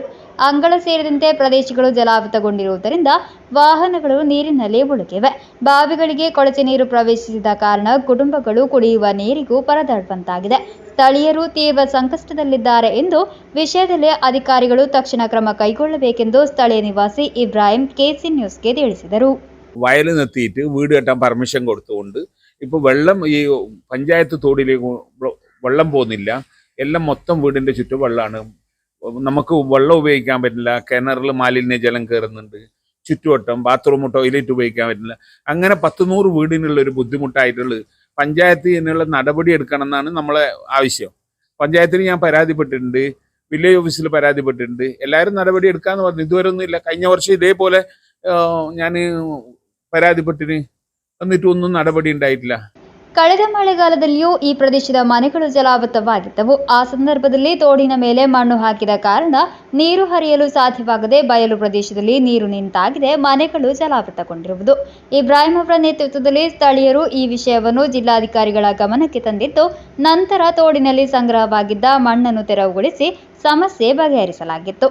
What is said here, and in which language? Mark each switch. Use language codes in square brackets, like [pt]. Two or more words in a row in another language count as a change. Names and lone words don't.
[kn] ಅಂಗಳ ಸೇರಿದಂತೆ ಪ್ರದೇಶಗಳು ಜಲಾವೃತಗೊಂಡಿರುವುದರಿಂದ ವಾಹನಗಳು ನೀರಿನಲ್ಲಿ ಮುಳುಗಿವೆ. ಬಾವಿಗಳಿಗೆ ಕೊಳಚೆ ನೀರು ಪ್ರವೇಶಿಸಿದ ಕಾರಣ ಕುಟುಂಬಗಳು ಕುಡಿಯುವ ನೀರಿಗೂ ಪರದಾಡುವಂತಾಗಿದೆ. ಸ್ಥಳೀಯರು ತೀವ್ರ ಸಂಕಷ್ಟದಲ್ಲಿದ್ದಾರೆ ಎಂದು ವಿಷಯದಲ್ಲಿ ಅಧಿಕಾರಿಗಳು ತಕ್ಷಣ ಕ್ರಮ ಕೈಗೊಳ್ಳಬೇಕೆಂದು ಸ್ಥಳೀಯ നിവാസി ഇബ്രാഹിം KC ന്യൂസ്ಗೆ ತಿಳಿಸಿದರು. [ml] വയൽ നിർത്തിയിട്ട് വീട് കെട്ടാൻ പെർമിഷൻ കൊടുത്തുകൊണ്ട് ഇപ്പോൾ വെള്ളം ഈ പഞ്ചായത്ത് തോടിലേക്ക് വെള്ളം പോകുന്നില്ല. എല്ലാം മൊത്തം വീടിൻ്റെ ചുറ്റും വെള്ളമാണ്. നമുക്ക് വെള്ളം ഉപയോഗിക്കാൻ പറ്റില്ല. കിണറിൽ മാലിന്യജലം കയറുന്നുണ്ട്. ചുറ്റുവട്ടം [en] bathroom toilet [ml] ഉപയോഗിക്കാൻ പറ്റില്ല. അങ്ങനെ 100-100 വീടിനുള്ളൊരു ബുദ്ധിമുട്ടായിട്ടുള്ളത്. പഞ്ചായത്ത് ഇതിനുള്ള നടപടി എടുക്കണം എന്നാണ് നമ്മളെ ആവശ്യം. പഞ്ചായത്തിന് ഞാൻ പരാതിപ്പെട്ടിട്ടുണ്ട്, വില്ലേജ് ഓഫീസിൽ പരാതിപ്പെട്ടിട്ടുണ്ട്. എല്ലാവരും നടപടി എടുക്കാമെന്ന് പറഞ്ഞു. ഇതുവരെ ഒന്നുമില്ല. കഴിഞ്ഞ വർഷം ഇതേപോലെ ഞാൻ പരാതിപ്പെട്ടിന് എന്നിട്ടൊന്നും നടപടി ഉണ്ടായിട്ടില്ല. [kn] ಕಳೆದ ಮಳೆಗಾಲದಲ್ಲಿಯೂ ಈ ಪ್ರದೇಶದ ಮನೆಗಳು ಜಲಾವೃತವಾಗಿದ್ದವು. ಆ ಸಂದರ್ಭದಲ್ಲಿ ತೋಡಿನ ಮೇಲೆ ಮಣ್ಣು ಹಾಕಿದ ಕಾರಣ ನೀರು ಹರಿಯಲು ಸಾಧ್ಯವಾಗದೆ ಬಯಲು ಪ್ರದೇಶದಲ್ಲಿ ನೀರು ನಿಂತಾಗಿದೆ. ಮನೆಗಳು ಜಲಾವೃತಗೊಂಡಿರುವುದು. ಇಬ್ರಾಹಿಂ ಅವರ ನೇತೃತ್ವದಲ್ಲಿ ಸ್ಥಳೀಯರು ಈ ವಿಷಯವನ್ನು ಜಿಲ್ಲಾಧಿಕಾರಿಗಳ ಗಮನಕ್ಕೆ ತಂದಿದ್ದು, ನಂತರ ತೋಡಿನಲ್ಲಿ ಸಂಗ್ರಹವಾಗಿದ್ದ ಮಣ್ಣನ್ನು ತೆರವುಗೊಳಿಸಿ ಸಮಸ್ಯೆ ಬಗೆಹರಿಸಲಾಗಿತ್ತು.